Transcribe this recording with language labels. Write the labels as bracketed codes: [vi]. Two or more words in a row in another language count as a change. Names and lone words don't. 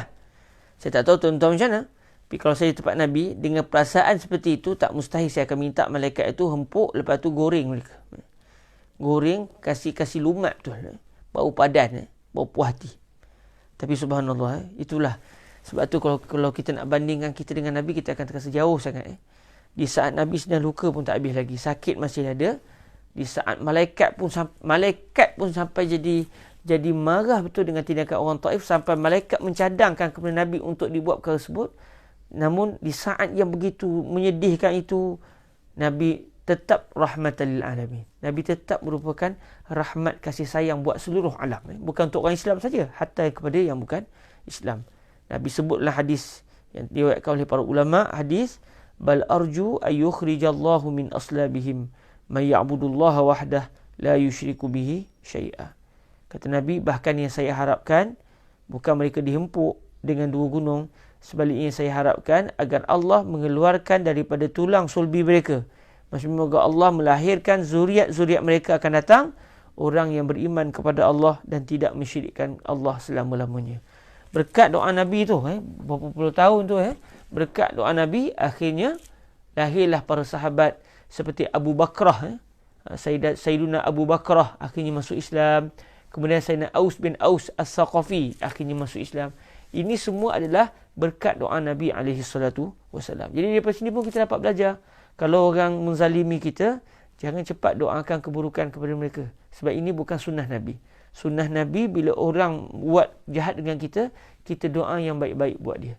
[ms] Saya tak tahu tuan-tuan macam mana, tapi kalau saya di tempat Nabi, dengan perasaan seperti itu, tak mustahil saya akan minta malaikat itu hempuk, lepas tu goreng mereka. Goreng, kasih lumat tu, bau padan, bau puas hati. Tapi subhanallah, itulah. Sebab tu kalau kita nak bandingkan kita dengan Nabi, kita akan terasa jauh sangat. Di saat Nabi sedang luka pun tak habis lagi, sakit masih ada. Di saat malaikat pun sampai jadi marah betul dengan tindakan orang Taif, sampai malaikat mencadangkan kepada Nabi untuk dibuat perkara tersebut. Namun di saat yang begitu menyedihkan itu, Nabi tetap [ar] رحمة للعالمين. [ms] Nabi tetap merupakan rahmat kasih sayang buat seluruh alam. Bukan untuk orang Islam saja, hatta kepada yang bukan Islam. Nabi sebutlah hadis yang diriwayatkan oleh para ulama, hadis [ar] بل أرجو أن يخرج الله من أصلابهم من يعبد الله وحده لا يشرك به شيئا. [ms] Kata Nabi, bahkan yang saya harapkan bukan mereka dihempuk dengan dua gunung, sebaliknya saya harapkan agar Allah mengeluarkan daripada tulang sulbi mereka, semoga Allah melahirkan zuriat-zuriat mereka akan datang, orang yang beriman kepada Allah dan tidak mensyirikkan Allah selama-lamanya. Berkat doa Nabi tu, berapa puluh tahun tu, berkat doa Nabi, akhirnya lahirlah para sahabat seperti Abu Bakrah, Sayyiduna Abu Bakrah akhirnya masuk Islam. Kemudian Sayyidina Aus bin Aus As-Saqafi akhirnya masuk Islam. Ini semua adalah berkat doa Nabi SAW. Jadi daripada sini pun kita dapat belajar, kalau orang menzalimi kita, jangan cepat doakan keburukan kepada mereka. Sebab ini bukan sunnah Nabi. Sunnah Nabi, bila orang buat jahat dengan kita, kita doa yang baik-baik buat dia.